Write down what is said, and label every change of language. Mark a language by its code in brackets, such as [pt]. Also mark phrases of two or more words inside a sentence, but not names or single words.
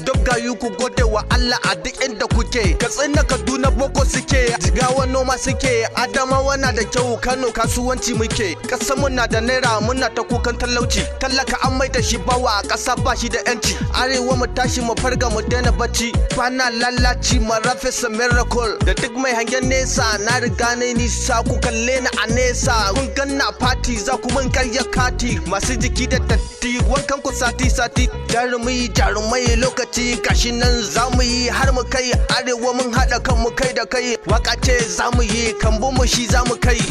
[ha] Duk gayu ku gode wa Allah a duk inda kuke. Katsina, Kaduna, Boko suke. Jigawa noma suke. Adamawa na da kyau. Kano kasuwanci muke. Ƙasar mu na da naira, muna ta kukan talauci. Talaka an mai da shi bawa, ƙasa ba shi da yanci. Arewa mu tashi mu farga mu daina bacci. Bana lalaci, [en] my rap is a miracle. [ha] Da duk mai hangen nesa, na riga na yi nisa. Ku kalle ni a nesa. Kun ganna a party, za ku mun karya kati. Masu jiki da datti, wankan ku sati sati. Jarumi, jarumai, lokaci gashi nan za mu yi har mu kai. Arewa mun haɗa kan mu kai da kai. Waka ce za mu yi, kambu mu shi za mu kai.